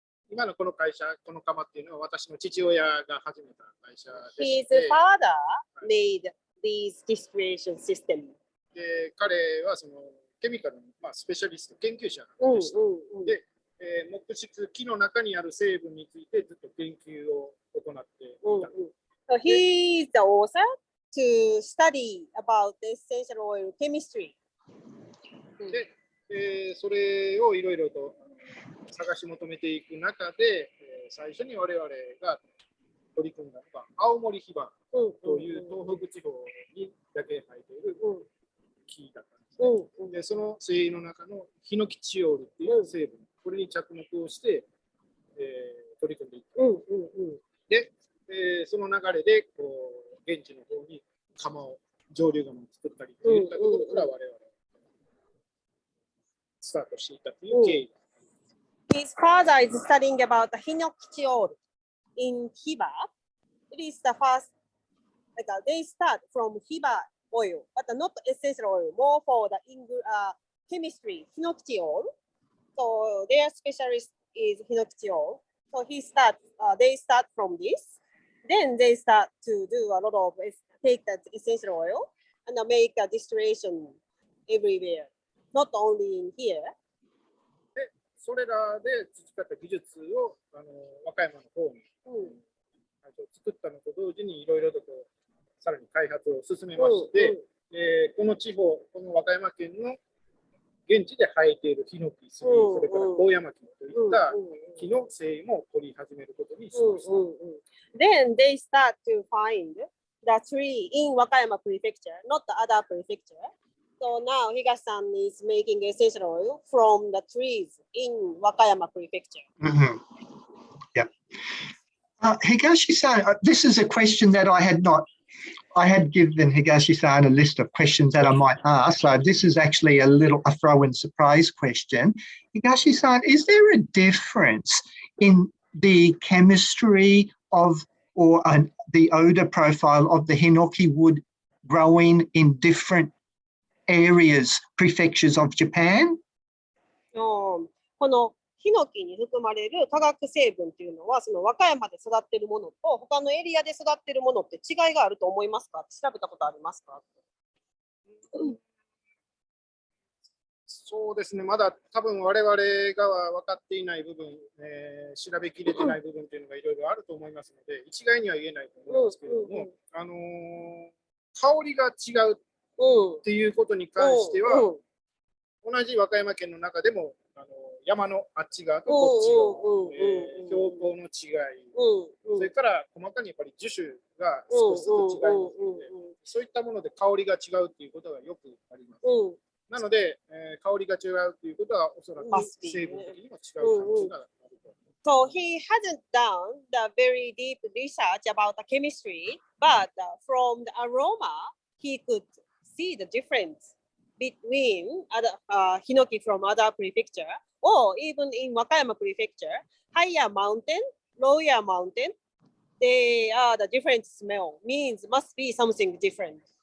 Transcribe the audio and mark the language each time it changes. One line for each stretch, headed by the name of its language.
Japanese: 今のこの会社、この窯っていうのは私の父親が始めた会社でして。
English: His father made these distillation system.
Japanese: で、彼はそのケミカルの、スペシャリスト、研究者でした。で、木質、木の中にある成分についてずっと研究を行っていた。
English: So he is the author to study about the essential oil chemistry.
Japanese: で、それをいろいろと探し求めていく中で、最初に我々が取り組んだのが青森ヒバという東北地方にだけ生えている木だったんですね。で、その精油の中のヒノキチオールっていう成分、これに着目をして、取り組んでいった。で、その流れで現地の方に蒸留窯を作ったりといったところから我々スタートしていったという経緯。
English: His father is studying about the Hinoki oil in Hiba. It is the first, they start from Hiba oil, but not essential oil, more for the chemistry, Hinoki oil. So their specialist is Hinoki oil. So they start from this. Then they start to do a lot of, take that essential oil and make a distillation everywhere, not only in here.
Japanese: それらで培った技術を和歌山の方に、作ったのと同時にいろいろとこうさらに開発を進めまして、この地方、この和歌山県の現地で生えているヒノキ、杉、それから高山木といった木の繊維も取り始めることにしました。
English: Then they start to find the tree in Wakayama prefecture, not the other prefecture. So now Higashi-san is making essential oil from the trees in Wakayama prefecture. Yeah. Higashi-san, this is a question that I had given Higashi-san a list of questions that I might ask. So this is actually a throw-in surprise question. Higashi-san, is there a difference in the chemistry of the odor profile of the Hinoki wood growing in different areas, prefectures of Japan?
Japanese: このヒノキに含まれる化学成分っていうのは、その和歌山で育っているものと他のエリアで育っているものって違いがあると思いますか？調べたことありますか？そうですね、まだ多分我々が分かっていない部分、調べきれてない部分っていうのがいろいろあると思いますので、一概には言えないと思いますけれども、香りが違うっていうことに関しては、同じ和歌山県の中でも山のあっち側とこっち側、標高の違い、それから細かにやっぱり樹種が少しずつ違いますので、そういったもので香りが違うっていうことがよくあります。なので、香りが違うということはおそらく成分的にも違う可能性があると。
English: So he hasn't done the very deep research about the chemistry, but from the aroma, he could see the difference between other Hinoki from other prefecture, or even in Wakayama prefecture, higher mountain, lower mountain, they are the different smell, means must be something different.